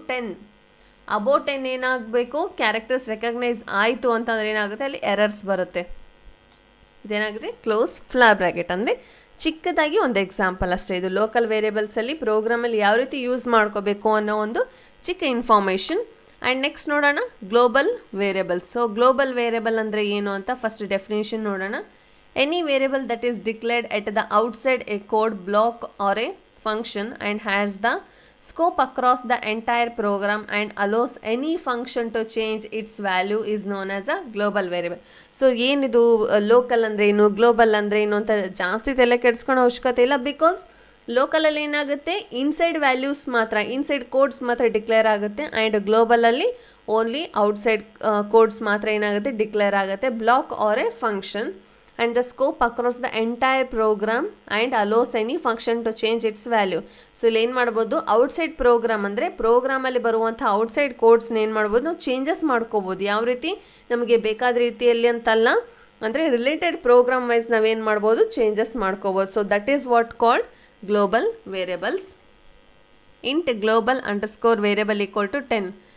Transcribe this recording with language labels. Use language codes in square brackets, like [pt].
[kn] 10 above 10 ಏನಾಗಬೇಕು, characters recognise ಆಯಿತು ಅಂತಂದರೆ ಏನಾಗುತ್ತೆ, ಅಲ್ಲಿ ಎರರ್ಸ್ ಬರುತ್ತೆ. ಇದೇನಾಗುತ್ತೆ, ಕ್ಲೋಸ್ ಫ್ಲಾರ್ ಬ್ರ್ಯಾಕೆಟ್. ಅಂದರೆ ಚಿಕ್ಕದಾಗಿ ಒಂದು ಎಕ್ಸಾಂಪಲ್ ಅಷ್ಟೇ. ಇದು ಲೋಕಲ್ ವೇರಿಯಬಲ್ಸಲ್ಲಿ ಪ್ರೋಗ್ರಾಮಲ್ಲಿ ಯಾವ ರೀತಿ ಯೂಸ್ ಮಾಡ್ಕೋಬೇಕು ಅನ್ನೋ ಒಂದು ಚಿಕ್ಕ ಇನ್ಫಾರ್ಮೇಷನ್. ಆ್ಯಂಡ್ ನೆಕ್ಸ್ಟ್ ನೋಡೋಣ global variables. So global variable ಅಂದರೆ ಏನು ಅಂತ ಫಸ್ಟ್ ಡೆಫಿನೇಷನ್ ನೋಡೋಣ. [en] Any variable that is declared at the outside a code block or a function and has the scope across the entire program and allows any function to change its value is known as a global variable. [kn] So ಏನಿದು local ಅಂದರೆ ಏನು, global ಅಂದರೆ ಏನು ಅಂತ ಜಾಸ್ತಿ ತಲೆ ಕೆಡಿಸ್ಕೊಳ್ಳೋ ಅವಶ್ಯಕತೆ ಇಲ್ಲ. ಬಿಕಾಸ್ ಲೋಕಲಲ್ಲಿ ಏನಾಗುತ್ತೆ, ಇನ್ಸೈಡ್ ವ್ಯಾಲ್ಯೂಸ್ ಮಾತ್ರ, ಇನ್ಸೈಡ್ ಕೋಡ್ಸ್ ಮಾತ್ರ ಡಿಕ್ಲೇರ್ ಆಗುತ್ತೆ. ಆ್ಯಂಡ್ ಗ್ಲೋಬಲಲ್ಲಿ ಓನ್ಲಿ ಔಟ್ಸೈಡ್ ಕೋಡ್ಸ್ ಮಾತ್ರ ಏನಾಗುತ್ತೆ, ಡಿಕ್ಲೇರ್ ಆಗುತ್ತೆ. [en] Block or a function and the scope across the entire program and allows any function to change its value. [kn] So ಇಲ್ಲಿ ಏನು ಮಾಡ್ಬೋದು, ಔಟ್ಸೈಡ್ ಪ್ರೋಗ್ರಾಮ್ ಅಂದರೆ ಪ್ರೋಗ್ರಾಮಲ್ಲಿ ಬರುವಂಥ ಔಟ್ಸೈಡ್ ಕೋಡ್ಸ್ನ ಏನು ಮಾಡ್ಬೋದು, ನಾವು ಚೇಂಜಸ್ ಮಾಡ್ಕೋಬೋದು. ಯಾವ ರೀತಿ ನಮಗೆ ಬೇಕಾದ ರೀತಿಯಲ್ಲಿ ಅಂತಲ್ಲ, ಅಂದರೆ ರಿಲೇಟೆಡ್ ಪ್ರೋಗ್ರಾಮ್ ವೈಸ್ ನಾವೇನು ಮಾಡ್ಬೋದು, ಚೇಂಜಸ್ ಮಾಡ್ಕೋಬೋದು. [en] So that is what called global variables. Int global underscore variable equal to 10.